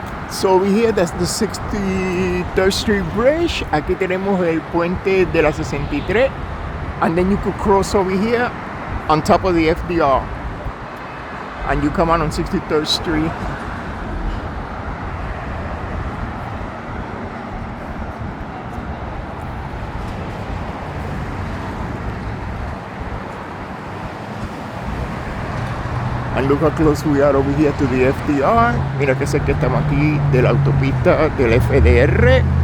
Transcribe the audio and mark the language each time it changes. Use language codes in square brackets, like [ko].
[en] So over here, that's the 63rd Street Bridge. [es] Aquí tenemos el puente de la 63. [en] And then you could cross over here on top of the FDR. And you come out on 63rd Street. And look how close we are over here to the FDR. [es] Mira que cerca estamos aquí de la autopista del FDR.